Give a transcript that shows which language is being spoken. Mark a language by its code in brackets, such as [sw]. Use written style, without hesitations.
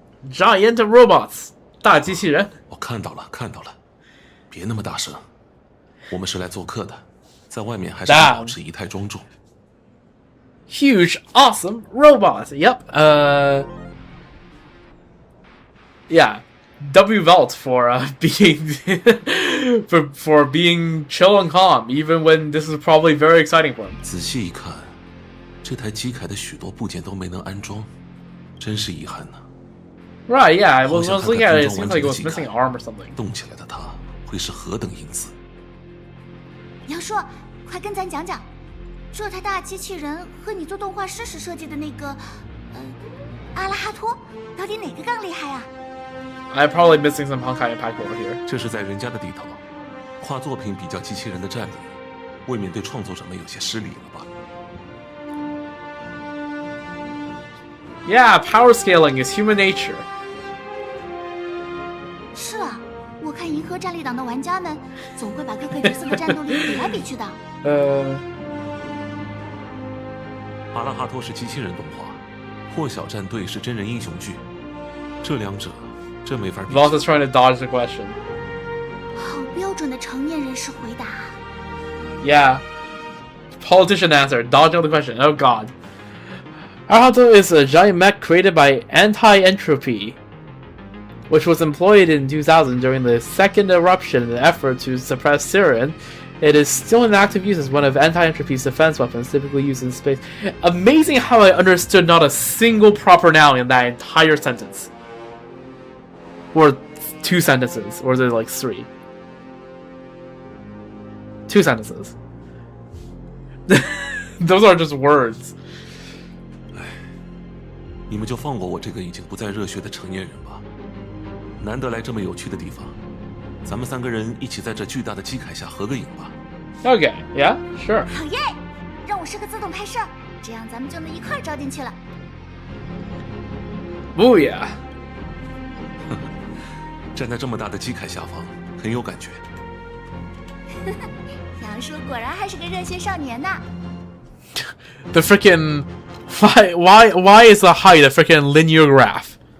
[en] Giant robots, [zh] 大机器人。我看到了，看到了，别那么大声，我们是来做客的，在外面还是要保持仪态庄重。 [en] Huge, awesome robots. Yep. Yeah. W Velt for being for being chill and calm, even when this is probably very exciting for him. [zh] 仔细一看，这台机铠的许多部件都没能安装，真是遗憾呢。 [en] Right, yeah, I was looking at it, it seems like it was missing an arm or something. [zh] 动起来的它会是何等英姿！杨叔，快跟咱讲讲，这台大机器人和你做动画师时设计的那个，阿拉哈托，到底哪个更厉害啊？ [en] I'm probably missing some Honkai Impact over here. [zh] 这是在人家的地头，跨作品比较机器人的战力，未免对创作者们有些失礼了吧？ [en] Yeah, power scaling is human nature. [zh] 是啊，我看银河战力党的玩家们总会把各个角色的战斗力比来比去的。阿拉哈托是机器人动画，破晓战队是真人英雄剧，这两者真没法比。 [en] Vault is trying to dodge the question. [zh] 好标准的成年人式回答。 [en] Yeah. Politician answer. Dodging the question. Oh god. Arahato is a giant mech created by Anti-Entropy, which was employed in 2000 during the second eruption in an effort to suppress Syrian. It is still in active use as one of Anti-Entropy's defense weapons, typically used in space. Amazing how I understood not a single proper noun in that entire sentence. Or 2 sentences, or is it like 3? 2 sentences. Those are just words. [zh] 你们就放过我这个已经不再热血的成年人吧。难得来这么有趣的地方，咱们3个人一起在这巨大的机铠下合个影吧。 [en] Okay, yeah, sure. [zh] 好耶！让我设个自动拍摄，这样咱们就能一块儿照进去了。 [en] Booyah! [zh] 站在这么大的机铠下方，很有感觉。杨叔果然还是个热血少年呐。 [en] The freaking why is the height a freaking linear graph?